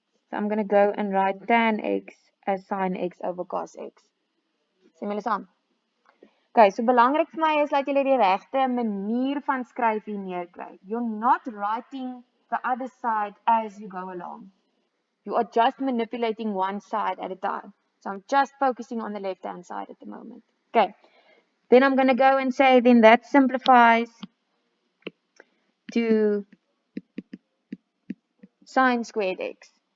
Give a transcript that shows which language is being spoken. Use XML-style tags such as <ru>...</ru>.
<en>So I'm going to go and write tan x as sin x over cos x.</en> <af>Sien julle saam? Okay, so belangrik vir my is dat jy die regte manier van skryf hier neerkry.</af> <en>You're not writing the other side as you go along. You are just manipulating one side at a time. So I'm just focusing on the left-hand side at the moment. Okay, then I'm going to go and say, then that simplifies to sine squared x.</en>